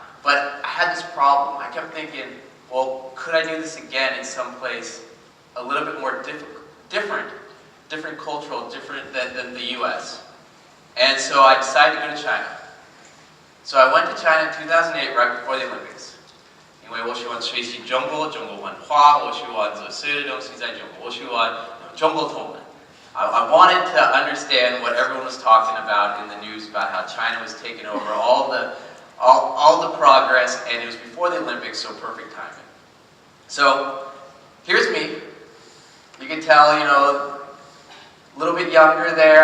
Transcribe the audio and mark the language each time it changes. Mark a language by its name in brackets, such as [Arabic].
[English] But I had this problem. I kept thinking, well, could I do this again in some place a little bit more different cultural, different than the US? And so I decided to go to China. So I went to China in 2008, right before the Olympics. [Chinese] 因为我喜欢学习中国文化，我喜欢做所有的东西在中国，我喜欢中国通文。 [English] I wanted to understand what everyone was talking about in the news about how China was taking over all the progress, and it was before the Olympics, so perfect timing. So here's me. You can tell, a little bit younger there.